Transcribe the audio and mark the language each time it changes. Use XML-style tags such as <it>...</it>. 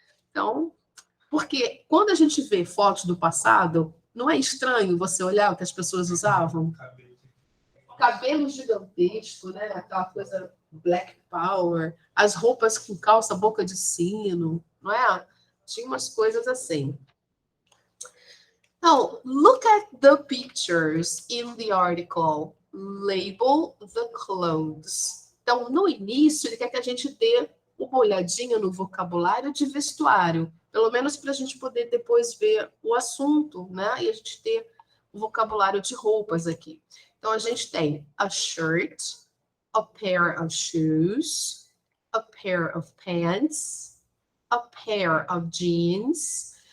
<pt>Então, porque quando a gente vê fotos do passado, não é estranho você olhar o que as pessoas usavam? Cabelo gigantesco, né? Aquela coisa Black Power, as roupas com calça boca de sino, não é? Tinha umas coisas assim.</pt> <en>Now, look at the pictures in the article. Label the clothes.</en> <pt>Então, no início, ele quer que a gente dê uma olhadinha no vocabulário de vestuário, pelo menos para a gente poder depois ver o assunto, né? E a gente ter o vocabulário de roupas aqui. Então, a gente tem</pt> <en>a shirt, a pair of shoes, a pair of pants, a pair of jeans.</en>